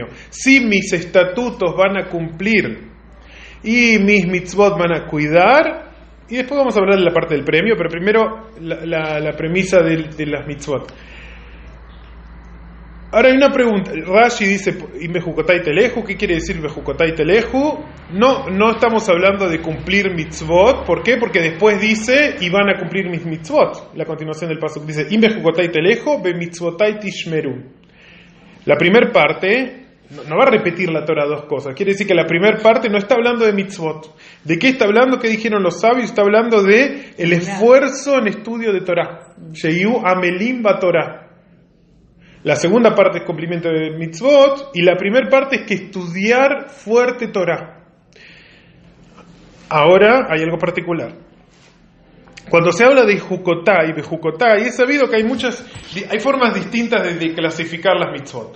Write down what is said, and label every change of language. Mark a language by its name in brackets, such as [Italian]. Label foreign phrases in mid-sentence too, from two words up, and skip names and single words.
[Spanish] Si mis estatutos van a cumplir y mis mitzvot van a cuidar, y después vamos a hablar de la parte del premio, pero primero la premisa de las mitzvot. Ahora hay una pregunta. Rashi dice [Hebrew] בחוקותי תלכו. [Spanish] ¿Qué quiere decir [Hebrew] בחוקותי תלכו? [Spanish] No estamos hablando de cumplir mitzvot. ¿Por qué? Porque después dice y van a cumplir mis mitzvot. La continuación del pasuk dice [Hebrew] בחוקותי תלכו ומצוותי תשמרו. [Spanish] La primera parte no va a repetir la Torah dos cosas. Quiere decir que la primera parte no está hablando de mitzvot. ¿De qué está hablando? ¿Qué dijeron los sabios? Está hablando de el esfuerzo en estudio de Torah. [Hebrew] שיהיו עמלים בתורה. [Spanish] La segunda parte es cumplimiento de mitzvot y la primera parte es que estudiar fuerte Torah. Ahora hay algo particular. Cuando se habla de Jukotai, es sabido que hay formas distintas de clasificar las mitzvot.